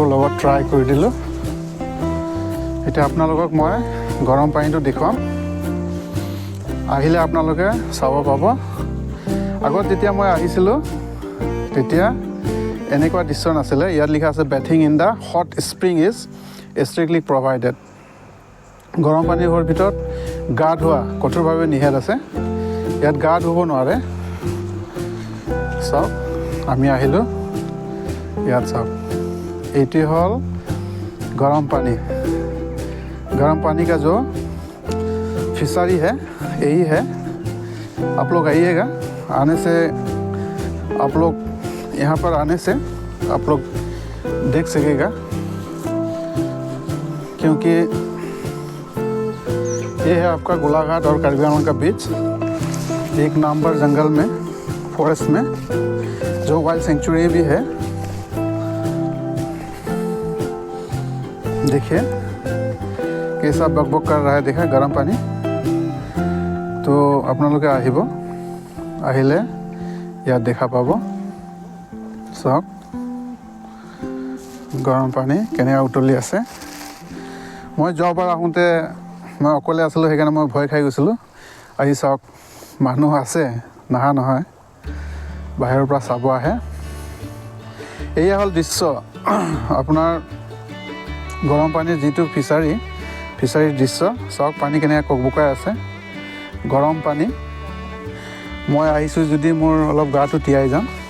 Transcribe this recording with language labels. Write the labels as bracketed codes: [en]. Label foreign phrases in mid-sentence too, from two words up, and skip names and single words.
[as] লগত ট্ৰাই কৰি দিলোঁ এতিয়া আপোনালোকক মই গৰম পানীটো দেখুৱাম আহিলে আপোনালোকে চাব পাব আগত যেতিয়া মই আহিছিলোঁ তেতিয়া এনেকুৱা দৃশ্য নাছিলে ইয়াত লিখা আছে [en] bathing in the hot spring is strictly provided [as] গৰম পানীৰ ভিতৰত গা ধোৱা কঠোৰভাৱে নিষেধ আছে ইয়াত গা ধুব নোৱাৰে চাওক আমি আহিলোঁ ইয়াত চাওক এইটোৱে হ'ল [hi] गरम पानी का जो फिशरी है यही है आप लोग आइएगा आने से आप लोग यहाँ पर आने से आप लोग देख सकेगा क्योंकि ये है आपका गोलाघाट और कार्बी आंगलॉन्ग का बीच एक नामबर जंगल में फॉरेस्ट में जो [en] wild sanctuary [hi] भी है देखिए कैसा बकबक कर रहा है देखा गरम पानी तो [as] আপোনালোকে আহিলে ইয়াত দেখা পাব চাওক গৰম পানী কেনেকৈ উতলি আছে মই যোৱাবাৰ আহোঁতে মই অকলে আছিলোঁ সেইকাৰণে মই ভয় খাই গৈছিলোঁ আহি চাওক মানুহ আছে নাহা নহয় বাহিৰৰ পৰা চাব আহে এয়া হ'ল দৃশ্য আপোনাৰ গৰম পানীৰ যিটো ফিচাৰীৰ দৃশ্য চাওক পানী কেনেকৈ ককবকাই আছে গৰম পানী মই আহিছোঁ যদি মোৰ অলপ গাটো তিয়াই যাম